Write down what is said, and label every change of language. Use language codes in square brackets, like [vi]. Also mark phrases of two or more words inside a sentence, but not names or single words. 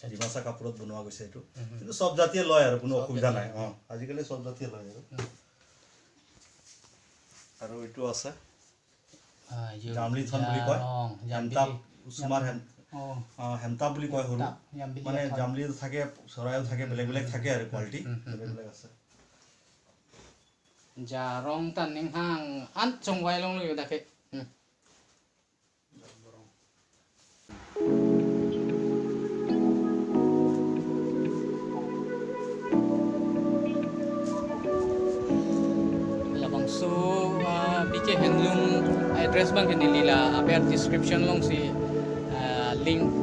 [as] ডিমাচা কাপোৰত বনোৱা গৈছে এইটো কিন্তু চব জাতিয়ে লয় আৰু কোনো অসুবিধা নাই অঁ আজিকালি চব জাতিয়ে লয় আৰু এইটো আছে জামলি থন বুলি কয় হেমতা কুচুমাৰ হেমতা বুলি কয় সৰু মানে জামলি থাকে চৰাইও থাকে বেলেগ বেলেগ থাকে আৰু কোৱালিটি বেলেগ বেলেগ আছে [mjw] Jarong taning hang an chong wai long lu dake. Labang so BK Handloom address bang ni lila aper description long si link